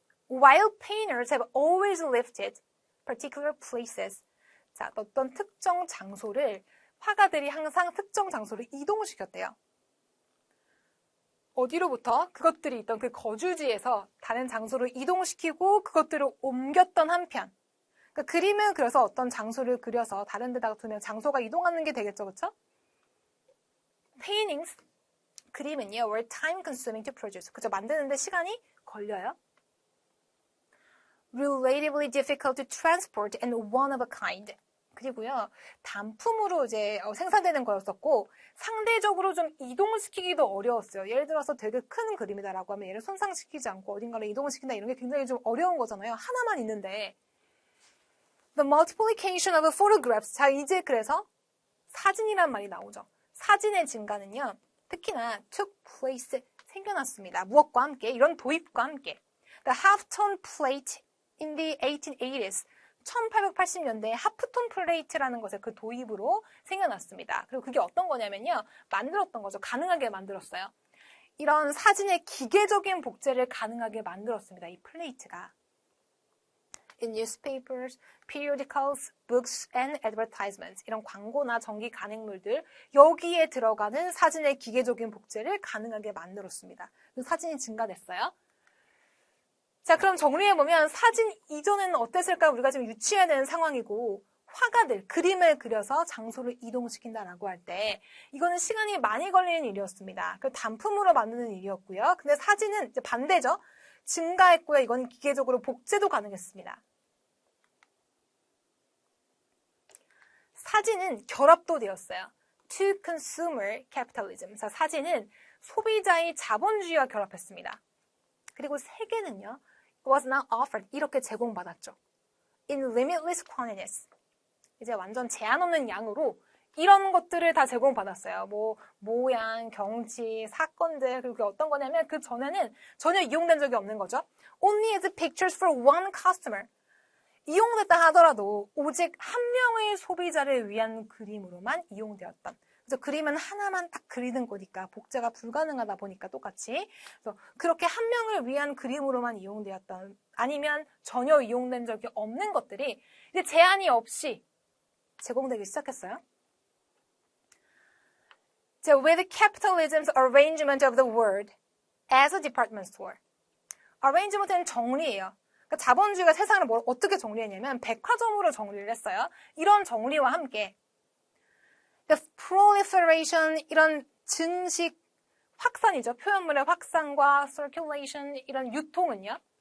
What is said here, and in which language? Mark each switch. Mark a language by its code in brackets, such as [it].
[en] While painters have always lifted particular places. [ko] 자, 어떤 특정 장소를 화가들이 항상 특정 장소를 이동시켰대요. 어디로부터? 그것들이 있던 그 거주지에서 다른 장소로 이동시키고 그것들을 옮겼던 한편. 그러니까 그림은 그래서 어떤 장소를 그려서 다른 데다가 두면 장소가 이동하는 게 되겠죠. 그렇죠? [en] Paintings, [ko] 그림은요, [en] were time consuming to produce. [ko] 그죠? 만드는데 시간이 걸려요. [en] Relatively difficult to transport and one of a kind. [ko] 그리고요, 단품으로 이제 생산되는 거였었고 상대적으로 좀 이동시키기도 어려웠어요. 예를 들어서 되게 큰 그림이다라고 하면 얘를 손상시키지 않고 어딘가를 이동시킨다 이런 게 굉장히 좀 어려운 거잖아요. 하나만 있는데. [en] The multiplication of photographs. [ko] 자, 이제 그래서 사진이란 말이 나오죠. 사진의 증가는요, 특히나 [en] took place, [ko] 생겨났습니다. 무엇과 함께? 이런 도입과 함께. [en] The half-tone plate in the 1880s. [ko] 1880년대에 하프톤 플레이트라는 것의 그 도입으로 생겨났습니다. 그리고 그게 어떤 거냐면요, 만들었던 거죠. 가능하게 만들었어요. 이런 사진의 기계적인 복제를 가능하게 만들었습니다. 이 플레이트가. [en] In newspapers, periodicals, books, and advertisements. [ko] 이런 광고나 전기 간행물들, 여기에 들어가는 사진의 기계적인 복제를 가능하게 만들었습니다. 그 사진이 증가됐어요. 자, 그럼 정리해보면 사진 이전에는 어땠을까? 우리가 지금 유추해야 되는 상황이고, 화가들, 그림을 그려서 장소를 이동시킨다라고 할 때 이거는 시간이 많이 걸리는 일이었습니다. 그 단품으로 만드는 일이었고요. 근데 사진은 이제 반대죠. 증가했고요. 이건 기계적으로 복제도 가능했습니다. 사진은 결합도 되었어요. [en] To consumer capitalism. [ko] 그래서 사진은 소비자의 자본주의와 결합했습니다. 그리고 세계는요, [en] was not offered. [ko] 이렇게 제공받았죠. [en] In limitless quantities. [ko] 이제 완전 제한 없는 양으로 이런 것들을 다 제공받았어요. 뭐 모양, 경치, 사건들. 그리고 어떤 거냐면 그 전에는 전혀 이용된 적이 없는 거죠. [en] Only as pictures for one customer. [ko] 이용됐다 하더라도 오직 한 명의 소비자를 위한 그림으로만 이용되었던. 그래서 그림은 하나만 딱 그리는 거니까 복제가 불가능하다 보니까 똑같이. 그래서 그렇게 한 명을 위한 그림으로만 이용되었던, 아니면 전혀 이용된 적이 없는 것들이 이제 제한이 없이 제공되기 시작했어요. [en] 자, with capitalism's arrangement of the world as a department store. [ko] arrangement는 정리예요. 그러니까 자본주의가 세상을 어떻게 정리했냐면 백화점으로 정리를 했어요. 이런 정리와 함께 [en] the proliferation, [ko] 이런 증식 확산이죠. 표현물의 확산과 circulation, 이런 유통은요.